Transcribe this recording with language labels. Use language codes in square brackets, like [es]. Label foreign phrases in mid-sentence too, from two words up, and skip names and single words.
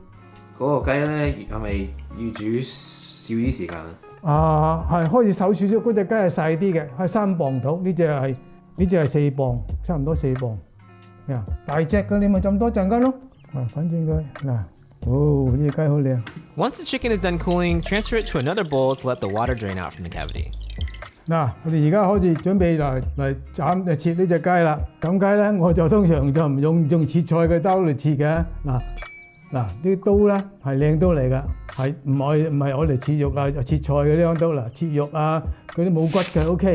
[yue] 嗰個雞咧係咪要煮少啲時間啊？係開始瘦少少，嗰隻雞係細啲嘅，係3磅到，呢隻係4磅，差唔多4磅。大隻嘅你咪浸多陣間咯。反正佢嗱，呢隻雞好靚。 [en] Once the chicken is done cooling, transfer it to another bowl to let the water drain out from the cavity. [yue] 嗱，我哋而家開始準備嚟切呢隻雞啦。咁雞咧，我就通常就唔用切菜嘅刀嚟切嘅。嗱，啲刀咧係靚刀嚟㗎，係唔係我嚟切肉啊、切菜嘅呢種刀嗱，切肉啊嗰啲冇骨嘅 OK。